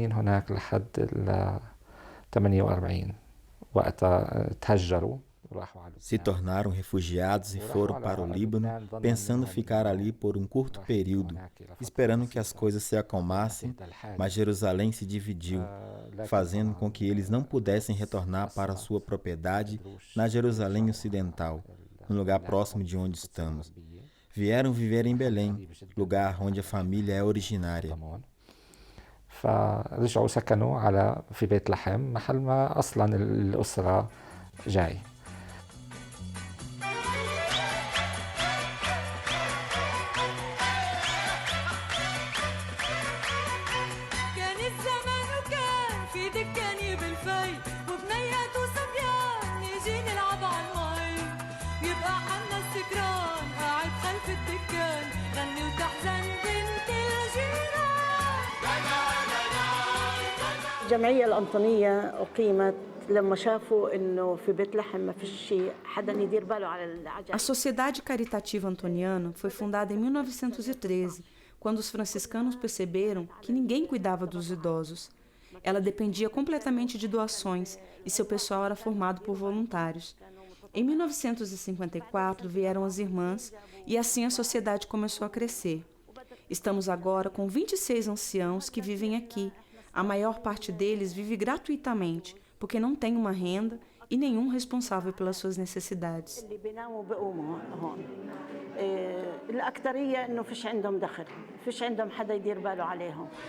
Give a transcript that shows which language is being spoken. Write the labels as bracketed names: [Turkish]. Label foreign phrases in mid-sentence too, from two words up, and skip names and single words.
[Portuguese] Se tornaram refugiados e foram para o Líbano, pensando ficar ali por um curto período, esperando que as coisas se acalmassem, mas Jerusalém se dividiu, fazendo com que eles não pudessem retornar para sua propriedade na Jerusalém Ocidental, no lugar próximo de onde estamos. Vieram viver em Belém, lugar onde a família é originária. [Arabic] فرجعوا سكنوا في بيت لحم محل ما أصلا الأسرة جاي. كان الزمان وكان في دكاني بالفي وبنيات وصبيان نيجي نلعب على المي ويبقى حنا السكران قاعد خلف الدكان غني وتحزن بنت الجيران. الجمعية الأنطونية أقيمت لما شافوا إنه في بيت لحم ما فيش حدا يدير باله على العجل. [Portuguese] A Sociedade Caritativa Antoniana foi fundada em 1913, quando os franciscanos perceberam que ninguém cuidava dos idosos. Ela dependia completamente de doações e seu pessoal era formado por voluntários. Em 1954 vieram as irmãs e assim a sociedade começou a crescer. Estamos agora com 26 anciãos que vivem aqui. A maior parte deles vive gratuitamente, porque não tem uma renda e nenhum responsável pelas suas necessidades. [Arabic] الأكثرية إنه فيش عندهم دخل، فيش عندهم حدا يدير باله عليهم.